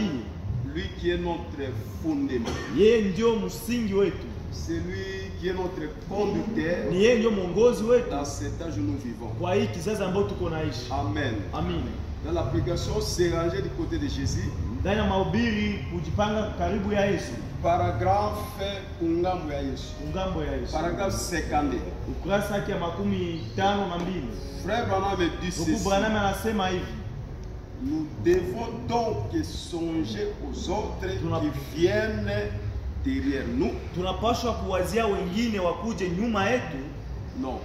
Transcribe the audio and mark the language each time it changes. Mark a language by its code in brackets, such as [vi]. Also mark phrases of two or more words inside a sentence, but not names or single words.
[fr] Lui qui est notre fondement. C'est lui qui est notre conducteur. Dans cet âge où nous vivons. Amen. Dans l'application, c'est rangé du côté de Jésus. [ln] Paragraphe ungambo ya Yesu. [fr] Paragraphe 52. Frère Branham dit ceci. Nous devons donc songer aux autres qui viennent derrière nous. Non.